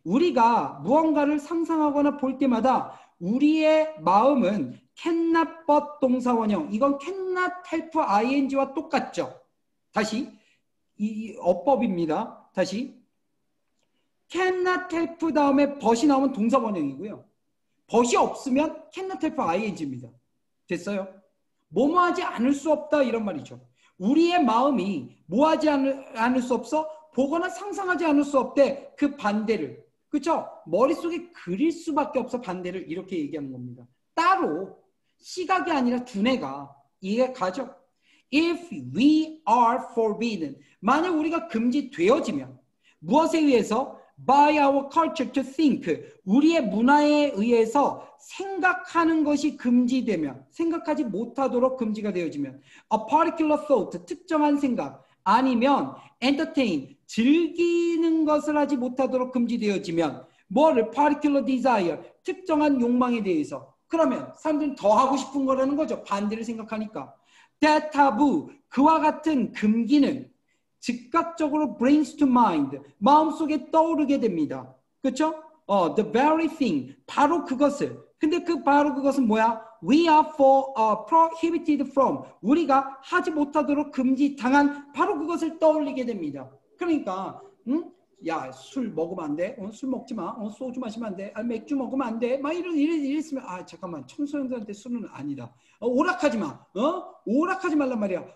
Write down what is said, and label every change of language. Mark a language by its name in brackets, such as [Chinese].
[Korean] 우리가 무언가를 상상하거나 볼 때마다 우리의 마음은 [English] cannot but [Korean] 동사원형. 이건 [English] cannot help ing [Korean] 와 똑같죠. 다시 이 어법입니다. 다시 [English] cannot help [Korean] 다음에 but이 나오면 동사원형이고요. but이 없으면 [English] cannot help ing [Korean] 입니다. 됐어요? 뭐뭐하지 않을 수 없다 이런 말이죠. 우리의 마음이 뭐하지 않을 수 없어? 보거나 상상하지 않을 수 없대. 그 반대를. 그렇죠? 머릿속에 그릴 수밖에 없어. 반대를 이렇게 얘기하는 겁니다. 따로 시각이 아니라 두뇌가 이해 가죠? [English] If we are forbidden. [Korean] 만약 우리가 금지되어지면 무엇에 의해서? [English] By our culture to think. [Korean] 우리의 문화에 의해서 생각하는 것이 금지되면, 생각하지 못하도록 금지가 되어지면 [English] a particular thought, [Korean] 특정한 생각, 아니면 [English] entertain, [Korean] 즐기는 것을 하지 못하도록 금지되어지면 뭐를? [English] particular desire, [Korean] 특정한 욕망에 대해서. 그러면 사람들은 더 하고 싶은 거라는 거죠. 반대를 생각하니까. [English] that taboo, [Korean] 그와 같은 금기는 즉각적으로 [English] brings to mind, [Korean] 마음속에 떠오르게 됩니다. 그렇죠? [English] The very thing, [Korean] 바로 그것을. 근데 바로 그것은 뭐야? [English] We are prohibited from, [Korean] 우리가 하지 못하도록 금지당한 바로 그것을 떠올리게 됩니다. 그러니까 야, 술 먹으면 안 돼. 술 먹지 마. 소주 마시면 안 돼. 맥주 먹으면 안 돼. 막 이랬으면 잠깐만, 청소년들한테 술은 아니다. 오락하지 마. 오락하지 말란 말이야.